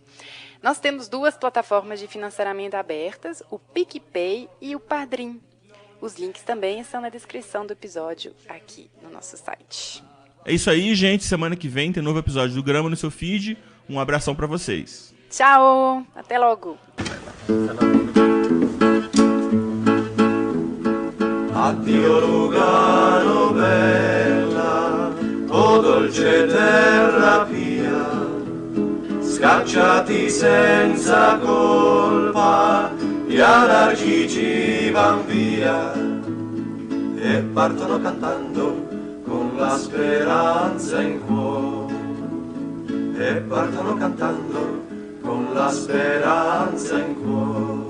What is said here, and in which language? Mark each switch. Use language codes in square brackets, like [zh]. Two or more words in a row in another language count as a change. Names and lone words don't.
[pt] Nós temos 2 plataformas de financiamento abertas, o PicPay e o Padrim. Os links também estão na descrição do episódio aqui no nosso site. É isso aí, gente. Semana que vem tem novo episódio do Grama no seu feed. Um abração para vocês. Tchau! Até logo! [it] Addio Lugano bella, o dolce terra pia, scacciati senza colpa, gli anarchici van via e partono cantando con la speranza in cuore, e partono cantando con la speranza in cuore.